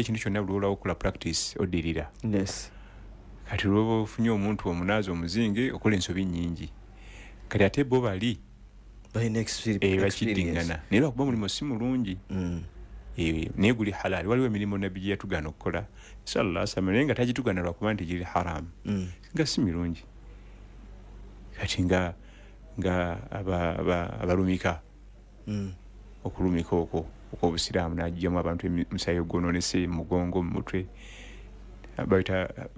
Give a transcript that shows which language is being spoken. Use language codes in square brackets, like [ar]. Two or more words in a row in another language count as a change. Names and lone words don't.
[lg] ekintu kyonna bulwolawo okula practice oddirira kati lwoba ofunye omuntu omunaaza omuzinge okola ensobi nnyingi kati ate bo bali bakiddingana naye lwakuba mulimu si mulungi naye guli halali waliwo emirimu nabbi gye yatugaana okukola [ar] صلى الله عليه وسلم [lg] naye nga tagitugaana lwakuba nti giri haramu nga si mirungi kati nga abalumika okulumika okwo okw'obusiraamu n'aggyamu abantu emisaayi ogwonoonese mugongo mu mutwe bayita